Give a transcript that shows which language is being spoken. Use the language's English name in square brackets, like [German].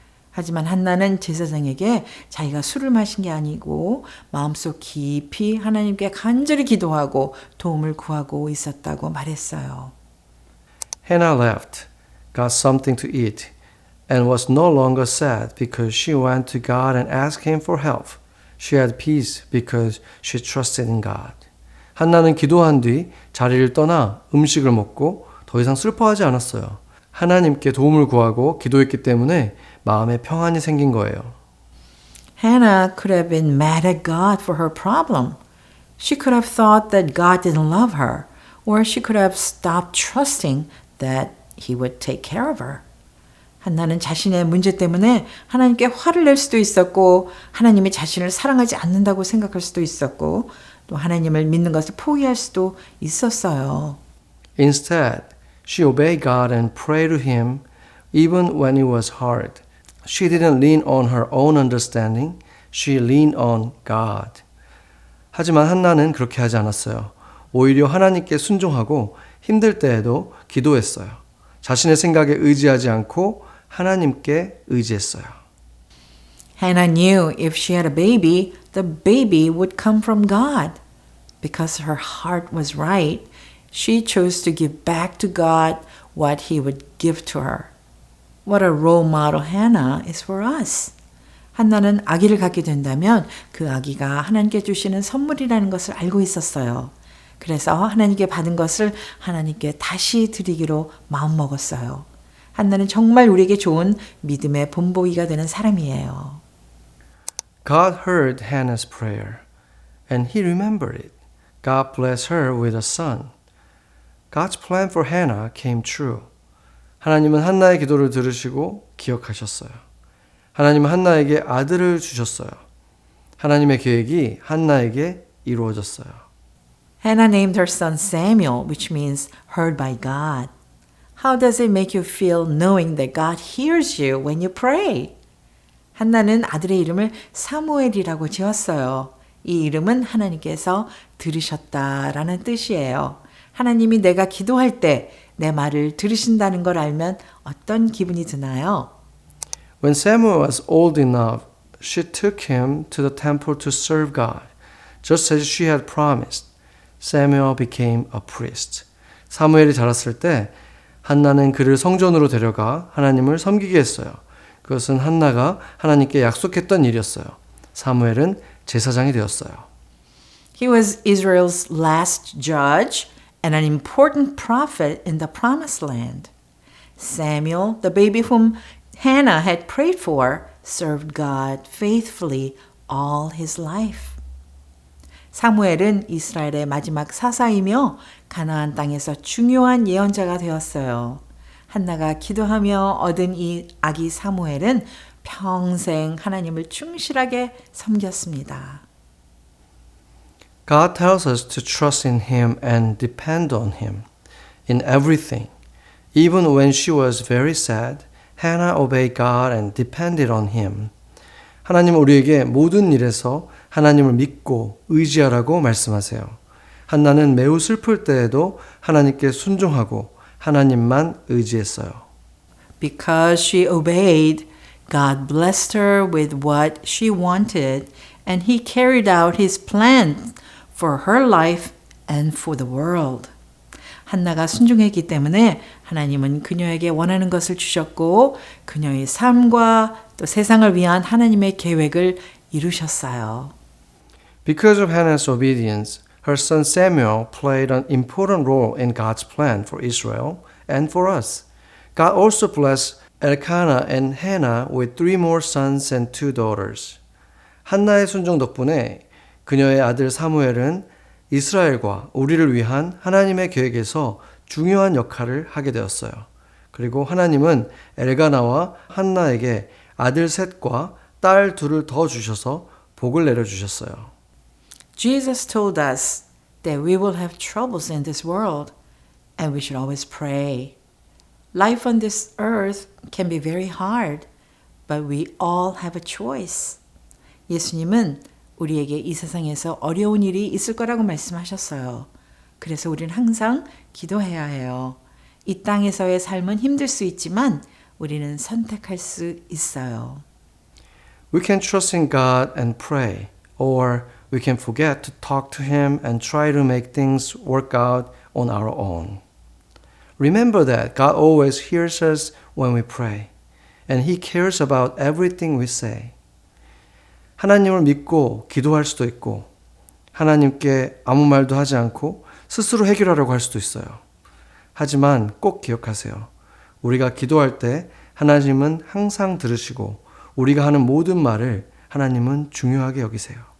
[Korean] 하지만 한나는 제사장에게 자기가 술을 마신 게 아니고 마음속 깊이 하나님께 간절히 기도하고 도움을 구하고 있었다고 말했어요. [English] Hannah left, got something to eat, and was no longer sad because she went to God and asked Him for help. She had peace because she trusted in God. [Korean] 한나는 기도한 뒤 자리를 떠나 음식을 먹고 더 이상 슬퍼하지 않았어요. 하나님께 도움을 구하고 기도했기 때문에 마음에 평안이 생긴 거예요. [English] Hannah could have been mad at God for her problem. She could have thought that God didn't love her, or she could have stopped trusting that He would take care of her. [Korean] 한나는 자신의 문제 때문에 하나님께 화를 낼 수도 있었고 하나님이 자신을 사랑하지 않는다고 생각할 수도 있었고 또 하나님을 믿는 것을 포기할 수도 있었어요. [English] Instead, she obeyed God and prayed to Him even when it was hard. She didn't lean on her own understanding. She leaned on God. [Korean] 하지만 한나는 그렇게 하지 않았어요. 오히려 하나님께 순종하고 힘들 때에도 기도했어요. 자신의 생각에 의지하지 않고 하나님께 의지했어요. [English] Hannah knew if she had a baby, the baby would come from God. Because her heart was right, she chose to give back to God what He would give to her. What a role model Hannah is for us. [Korean] 한나는 아기를 갖게 된다면 그 아기가 하나님께 주시는 선물이라는 것을 알고 있었어요. 그래서 하나님께 받은 것을 하나님께 다시 드리기로 마음먹었어요. 한나는 정말 우리에게 좋은 믿음의 본보기가 되는 사람이에요. [English] God heard Hannah's prayer, and He remembered it. God blessed her with a son. God's plan for Hannah came true. [Korean] 하나님은 한나의 기도를 들으시고 기억하셨어요. 하나님은 한나에게 아들을 주셨어요. 하나님의 계획이 한나에게 이루어졌어요. [English] Hannah named her son Samuel, which means heard by God. How does it make you feel knowing that God hears you when you pray? [Korean] 한나는 아들의 이름을 사무엘이라고 지었어요. 이 이름은 하나님께서 들으셨다라는 뜻이에요. 하나님이 내가 기도할 때 내 말을 들으신다는 걸 알면 어떤 기분이 드나요? [English] When Samuel was old enough, she took him to the temple to serve God, just as she had promised. Samuel became a priest. [Korean] 사무엘이 자랐을 때 한나는 그를 성전으로 데려가 하나님을 섬기게 했어요. 그것은 한나가 하나님께 약속했던 일이었어요. 사무엘은 제사장이 되었어요. [English] He was Israel's last judge and an important prophet in the promised land. Samuel, the baby whom Hannah had prayed for, served God faithfully all his life. [Korean] 사무엘은 이스라엘의 마지막 사사이며 가나안 땅에서 중요한 예언자가 되었어요. 한나가 기도하며 얻은 이 아기 사무엘은 평생 하나님을 충실하게 섬겼습니다. [English] God tells us to trust in Him and depend on Him in everything. Even when she was very sad, Hannah obeyed God and depended on Him. [Korean] 하나님은 우리에게 모든 일에서 하나님을 믿고 의지하라고 말씀하세요. 한나는 매우 슬플 때에도 하나님께 순종하고 하나님만 의지했어요. [English] Because she obeyed, God blessed her with what she wanted, and He carried out His plan for her life and for the world. [Korean] 한나가 순종했기 때문에 하나님은 그녀에게 원하는 것을 주셨고 그녀의 삶과 또 세상을 위한 하나님의 계획을 이루셨어요. [English] Because of Hannah's obedience, her son Samuel played an important role in God's plan for Israel and for us. God also blessed Elkanah and Hannah with 3 more sons and 2 daughters. [Korean] 한나의 순종 덕분에 그녀의 아들 사무엘은 이스라엘과 우리를 위한 하나님의 계획에서 중요한 역할을 하게 되었어요. 그리고 하나님은 엘가나와 한나에게 아들 셋과 딸 2를 더 주셔서 복을 내려주셨어요. [English] Jesus told us that we will have troubles in this world and we should always pray. Life on this earth can be very hard, but we all have a choice. [Korean] 예수님은 우리에게 이 세상에서 어려운 일이 있을 거라고 말씀하셨어요. 그래서 우리는 항상 기도해야 해요. 이 땅에서의 삶은 힘들 수 있지만 우리는 선택할 수 있어요. [English] We can trust in God and pray, or we can forget to talk to Him and try to make things work out on our own. Remember that God always hears us when we pray, and He cares about everything we say. [Korean] 하나님을 믿고 기도할 수도 있고, 하나님께 아무 말도 하지 않고 스스로 해결하려고 할 수도 있어요. 하지만 꼭 기억하세요. 우리가 기도할 때 하나님은 항상 들으시고 우리가 하는 모든 말을 하나님은 중요하게 여기세요.